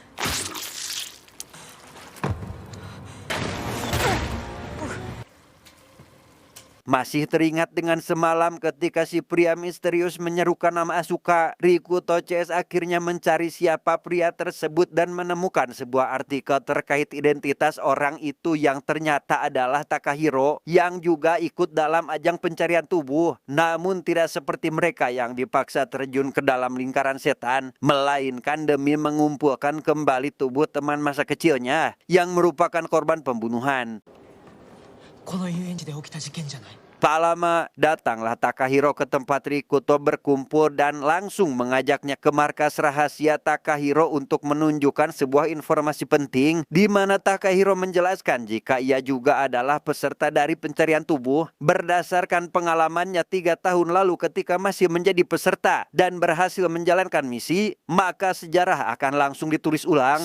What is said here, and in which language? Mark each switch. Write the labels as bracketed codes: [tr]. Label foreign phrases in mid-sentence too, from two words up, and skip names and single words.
[id] Masih teringat dengan semalam ketika si pria misterius menyerukan nama Asuka, Rikuto CS akhirnya mencari siapa pria tersebut dan menemukan sebuah artikel terkait identitas orang itu yang ternyata adalah Takahiro yang juga ikut dalam ajang pencarian tubuh. Namun tidak seperti mereka yang dipaksa terjun ke dalam lingkaran setan, melainkan demi mengumpulkan kembali tubuh teman masa kecilnya yang merupakan korban pembunuhan. [ja] この遊園地で起きた事件じゃない。 [id] Tak lama, datanglah Takahiro ke tempat Rikuto berkumpul dan langsung mengajaknya ke markas rahasia Takahiro untuk menunjukkan sebuah informasi penting, di mana Takahiro menjelaskan jika ia juga adalah peserta dari pencarian tubuh berdasarkan pengalamannya 3 tahun lalu ketika masih menjadi peserta dan berhasil menjalankan misi, maka sejarah akan langsung ditulis ulang.